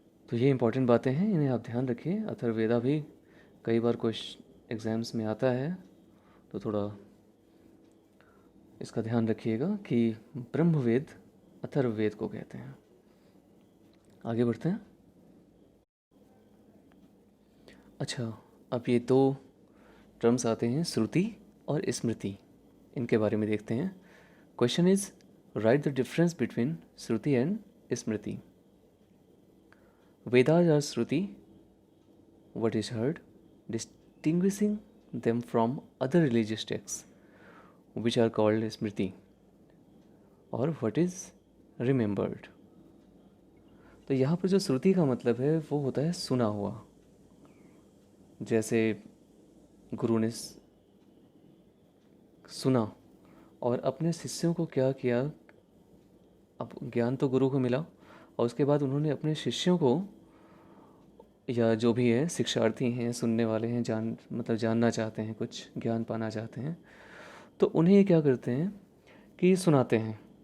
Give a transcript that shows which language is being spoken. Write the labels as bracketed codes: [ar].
[hi] तो ये इंपॉर्टेंट बातें हैं, इन्हें आप ध्यान रखिए। अथर्ववेदा भी कई बार क्वेश्चन एग्जाम्स में आता है, तो थोड़ा इसका ध्यान रखिएगा कि ब्रह्मवेद अथर्ववेद को कहते हैं। आगे बढ़ते हैं। अच्छा, अब ये दो टर्म्स आते हैं, श्रुति और स्मृति। इनके बारे में देखते हैं। [en] Question is, write the difference between shruti and smriti. Vedas are shruti, what is heard, distinguishing them from other religious texts, which are called smriti, or what is remembered। [hi] तो यहाँ पर जो श्रुति का मतलब है वो होता है सुना हुआ। जैसे गुरु ने सुना और अपने शिष्यों को क्या किया, अब ज्ञान तो गुरु को मिला और उसके बाद उन्होंने अपने शिष्यों को, या जो भी है शिक्षार्थी हैं, सुनने वाले हैं, जानना चाहते हैं, कुछ ज्ञान पाना चाहते हैं, तो उन्हें ये क्या करते हैं कि सुनाते हैं।